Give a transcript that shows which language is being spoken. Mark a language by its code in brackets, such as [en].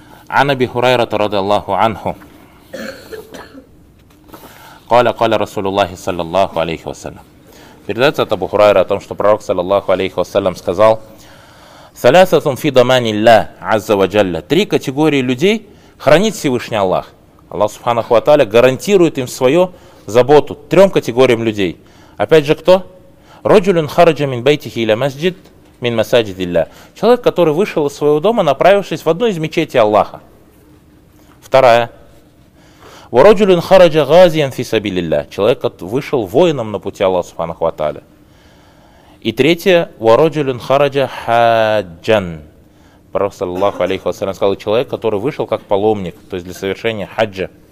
[ar] عن أبي هريرة رضي الله عنه قال قال رسول الله صلى الله عليه وسلم [ru] передается от Абу Хурайра о том, что пророк صلى الله عليه وسلم сказал [ar] ثلاثة في ضمان الله عز وجل [ru] три категории людей хранит Всевышний Аллах Аллах Субханаху ва Тааля гарантирует им свою заботу трем категориям людей опять же кто? [ar] رجل خرج من بيته إلى مسجد Мин масаджидилля. [ru] Человек, который вышел из своего дома, направившись в одну из мечетей Аллаха. Вторая. [ar] Вороджулин хараджа газиян фисабилилля. [ru] Человек, который вышел воином на пути Аллаха Субханаху ва Тааля. И третья. [ar] Вороджулин хараджа хаджан. [ru] Пророк саллаллаху алейхи ва саллям сказал, человек, который вышел как паломник, то есть для совершения хаджа.